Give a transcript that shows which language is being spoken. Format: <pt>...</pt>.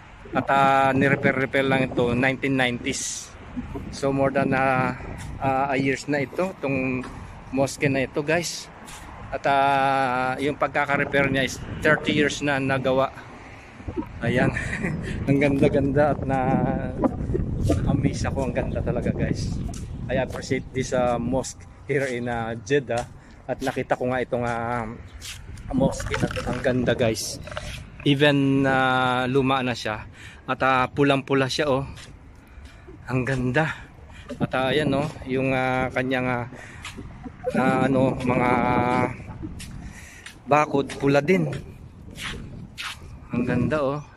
<tl>At ni-repair lang ito 1990s. So more than years na ito, itong mosque na ito guys. At yung pagkaka-repair niya is 30 years na nagawa. Ayan. Ang ganda-ganda at na-amaze ako. Ang ganda talaga guys.</tl> <en>I appreciate this mosque here in Jeddah.</en> <tl>At nakita ko nga itong mosque na ito. Ang ganda guys. Even luma na siya. At pulang-pula siya, oh. Ang ganda. At ayan, oh, yung kanyang mga bakod pula din. Ang ganda, oh.</tl>